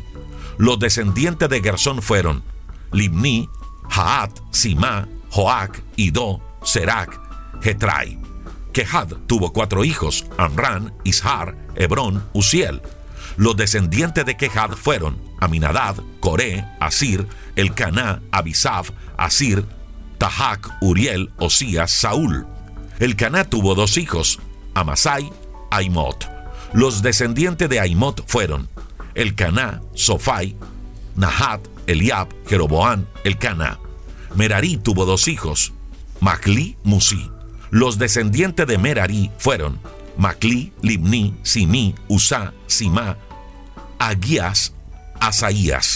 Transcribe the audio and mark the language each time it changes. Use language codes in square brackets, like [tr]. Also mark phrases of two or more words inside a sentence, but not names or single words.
[es] Los descendientes de Gersón fueron Libni, Jaat, Simá, Joac, Idó, Serac, Getrai. Kehat tuvo 4 hijos, Amran, Ishar, Hebrón, Uziel. Los descendientes de Kehat fueron Aminadab, Coré, Asir, Elcaná, Abisaf, Asir, Tahac, Uriel, Osías, Saúl. Elcaná tuvo 2 hijos, Amasai, Aimot. Los descendientes de Aimot fueron Elcaná, Sofai, Nahat, Eliab, Jeroboam, Elcaná. Merari tuvo 2 hijos, Macli, Musi. Los descendientes de Merari fueron Macli, Libni, Simí, Usá, Simá, Agías, Asaías.